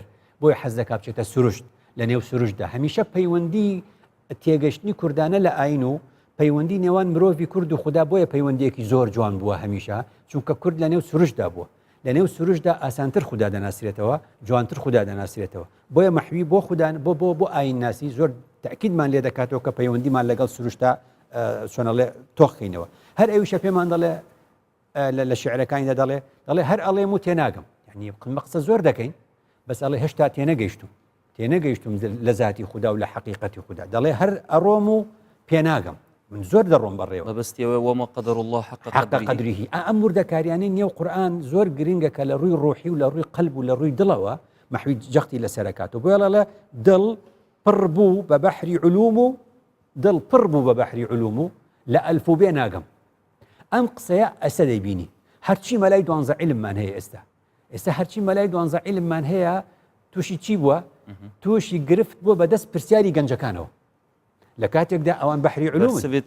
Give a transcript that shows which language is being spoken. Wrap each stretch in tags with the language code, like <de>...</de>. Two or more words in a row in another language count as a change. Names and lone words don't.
<ckb>بۆی حەز دەکا بچێتە سروشت لە نێو سروشتدا هەمیشە پەیوەندی تێگەشتنی کوردانە لە ئاین و پەیوەندی نێوان مرۆڤی کورد و خوددا بۆیە پەیوەندیەکی زۆر جوان بووە هەمیشە چونکە کورد لە نێو سروشتدا بووە لە نێو سروشتدا ئاسانتر خوددا دەناسرێتەوە جوانتر خوددا دەناسرێتەوە بۆیە مەحوی بۆ خوددا بۆ ئاین ناسی زۆر تاکیدمان لێ دەکاتەوە کە پەیوەندیمان لەگەڵ سروشتدا چۆنەڵێ تۆخینەوە هەر ئەویشە پێمان دەڵێ لە شعرەکانیدا دەڵێ هەر ئەڵێم و تێناگەم یعنی قسە زۆر دەکەین بەس ئەڵێ هێشتا تێنەگەیشتم لە ذاتی خوددا و لە حەقیقەتی خوددا دەڵێ هەر ئەڕۆم و پێناگەم من زۆر دەڕۆم بەڕێوە</ckb> <ar>بەبستیەوە وما قدر الله حق</ar> <ckb>قدره ئەم وردەکاریانەی نێو قورئان زۆر گرنگە کە لە ڕووی ڕۆحی و لە ڕووی قەلب و لە ڕووی دڵەوە مەحوی جەختی لەسەرکاتەوە بۆیە لەڵێ دڵ پڕ بوو بە بەحری علوم و دڵ پڕ بوو بە بەحری علوم و لە ئەلف و بێ ناگەم ئەم قسەیە ئەسە دەیبینی هەرچی مەلای 12 عیلممان هەیە ئێستا هەرچی مەلای 12 عیلممان هەیە تووشی چی بووە تووشی گرفت بووە بەدەست پرسیاری گەنجەکانەوە لە کاتێکدا ئەوان بەحری علوم</ckb>